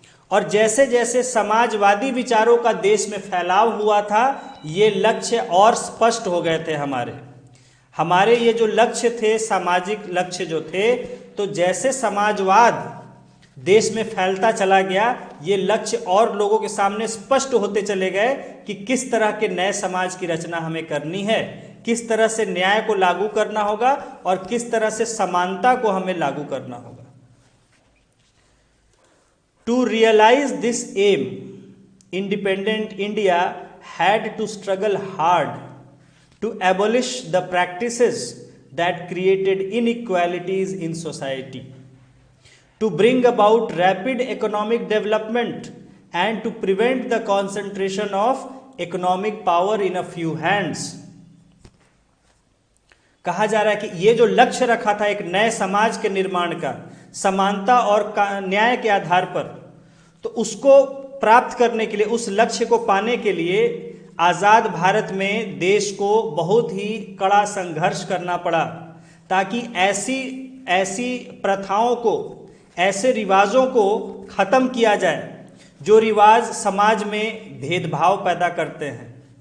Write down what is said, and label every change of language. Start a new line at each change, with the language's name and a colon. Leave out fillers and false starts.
Hindi: और जैसे जैसे समाजवादी विचारों का देश में फैलाव हुआ था, ये लक्ष्य और स्पष्ट हो गए थे हमारे ये जो लक्ष्य थे, सामाजिक लक्ष्य जो थे, तो जैसे समाजवाद देश में फैलता चला गया, ये लक्ष्य और लोगों के सामने स्पष्ट होते चले गए कि किस तरह के नए समाज की रचना हमें करनी है, किस तरह से न्याय को लागू करना होगा और किस तरह से समानता को हमें लागू करना होगा।
English: To realize this aim, independent India had to struggle hard to abolish the practices that created inequalities in society, to bring about rapid economic development and to prevent the concentration of economic power in a few hands.
Hindi: कहा जा रहा है कि ये जो लक्ष्य रखा था एक नए समाज के निर्माण का, समानता और न्याय के आधार पर, तो उसको प्राप्त करने के लिए, उस लक्ष्य को पाने के लिए आज़ाद भारत में देश को बहुत ही कड़ा संघर्ष करना पड़ा, ताकि ऐसी प्रथाओं को, ऐसे रिवाजों को खत्म किया जाए जो रिवाज समाज में भेदभाव पैदा करते हैं।